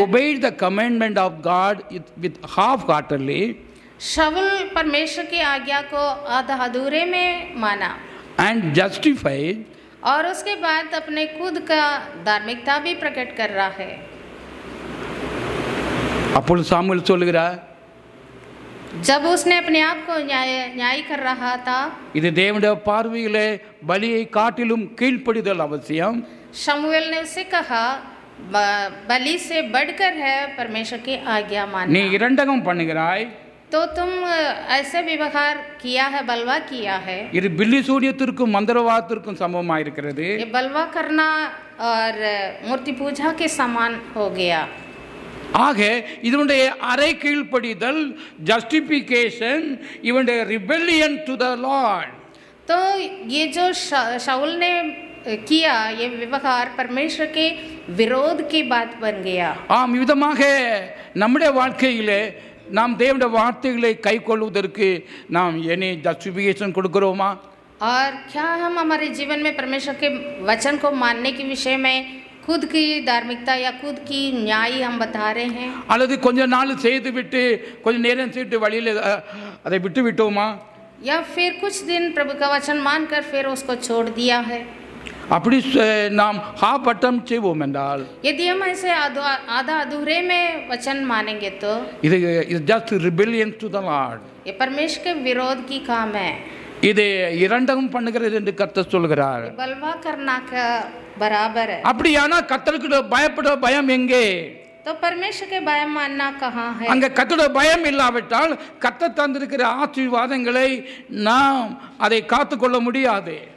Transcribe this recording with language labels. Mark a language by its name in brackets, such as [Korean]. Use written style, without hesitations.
[English] obeyed the commandment of God with half-heartedly [Hindi] शाऊल परमेश्वर की आज्ञा को आधा अधूरे में माना [English] and justified, [Hindi] और उसके बाद अपने खुद का धार्मिकता भी प्रकट कर रहा है. [Tamil] அப்பொழுது சாமுவேல் சொல்லுகிறார், [Hindi] जब उसने अपने आप को न्याय कर रहा था, [Tamil] இது தேவனுடைய பார்வையிலே பலியை காட்டிலும் கீழ்ப்படிதல் அவசியம். [Hindi] शमूएल ने उससे कहा, बलि से बढ़कर है परमेश्वर की आज्ञा [Tamil] நீ [Hindi] मानना. [Tamil] இரண்டகம் பண்ணுகிறாய், [Hindi] तो तुम ऐसे व्यवहार किया है, बलवा किया है. [Tamil] இது பில்லி சூனியத்திற்கும் மந்திரவாதத்திற்கும் சமமாயிருக்கிறது. [Hindi] ये बलवा करना और मूर्ति पूजा के समान हो गया। [Tamil] ஆக இதனுடைய அரை கீழ்ப்படிதல் ஜஸ்டிஃபிகேஷன், இவனுடைய [English] Rebellion to the Lord. [Hindi] तो ये जो शाऊल ने किया, ये व्यवहार परमेश्वर के विरोध की बात बन गया। [Tamil] ஆம், விதமாக நம்முடைய வாழ்க்கையிலே நாம் தேவனுடைய வார்த்தைகளை கை கொள்வதற்கு நாம் என்ன ஜஸ்டிஃபிகேஷன் கொடுக்கிறோமா? [Hindi] और क्या हम हमारे जीवन में परमेश्वर के वचन को मानने के विषय में खुद की धार्मिकता या खुद की न्याय हम बता रहे हैं? [Tamil] அல்லது கொஞ்ச நாள் செய்து விட்டு கொஞ்ச நேரம் செய்து வழியில் அதை விட்டு விட்டோமா? [Hindi] या फिर कुछ दिन प्रभु का वचन मानकर फिर उसको छोड़ दिया है? [Tamil] அப்படி நாம் பட்டம் செய்வோம் என்றால், [Hindi] यदि हम ऐसे आधा अधूरे में वचन मानेंगे तो [Tamil] இது [English] Just rebellion to the Lord. [Hindi] ये परमेश्वर के विरोध की काम है। [Tamil] இது இரண்டும் பண்ணுகிறது என்று கர்த்தர் சொல்கிறார். [Hindi] बलवा करना का बराबर है। [Tamil] அப்படியானா கர்த்தருக்கு பயப்பட பயம் எங்கே? [Hindi] तो परमेश्वर के भय मानना कहाँ है? [Tamil] அங்க கர்த்தருடைய பயம் இல்லாவிட்டால் கர்த்தர் தந்திருக்கிற ஆசீர்வாதங்களை நாம் அதை காத்துக்கொள்ள முடியாது.